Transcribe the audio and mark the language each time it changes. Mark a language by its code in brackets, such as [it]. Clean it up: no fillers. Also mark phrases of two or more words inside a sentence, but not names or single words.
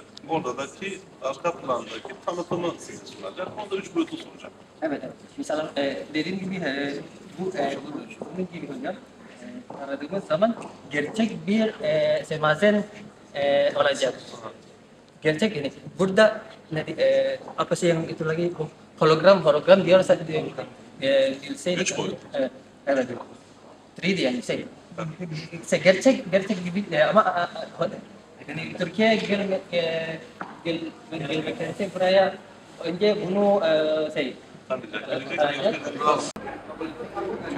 [tr] Oradaki arka plandaki tanıtımı size sunacak. Onda 3 boyutlu sunacak. Evet. Mesela dediğim gibi bunun gibi hocam aradığımız zaman gerçek bir semazen olacak. Gerçek ini. [id] Burada apa sih yang itu lagi hologram dia harus ada [tr] 3 boyut. Evet. 3D yani gerçek gibi ama yani Türkiye'ye gelmektense buraya önce bunu Tanıyacak.